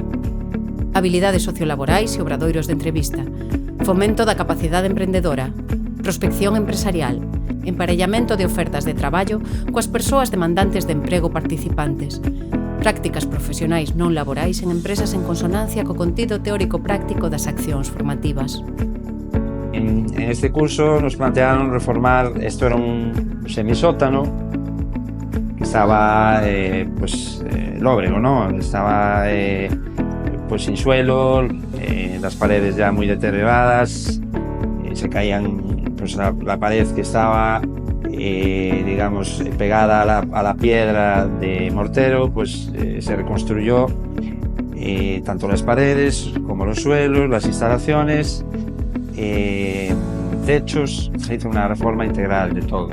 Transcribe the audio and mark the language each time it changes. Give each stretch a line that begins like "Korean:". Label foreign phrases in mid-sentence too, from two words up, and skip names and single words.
Galician: Habilidades sociolaborais e obradoiros de entrevista, fomento da capacidade emprendedora, prospección empresarial, emparellamento de ofertas de traballo coas persoas demandantes de emprego participantes, prácticas profesionais non laborais en empresas en consonancia co contido teórico-práctico das accións formativas.
Spanish: En este curso nos plantearon reformar, esto era un semisótano que estaba lóbrego, ¿no? Estaba sin suelo, las paredes ya muy deterioradas, se caían, pues la pared que estaba pegada a la piedra de mortero, pues se reconstruyó tanto las paredes como los suelos, las instalaciones, techos, se hizo una reforma integral de todo.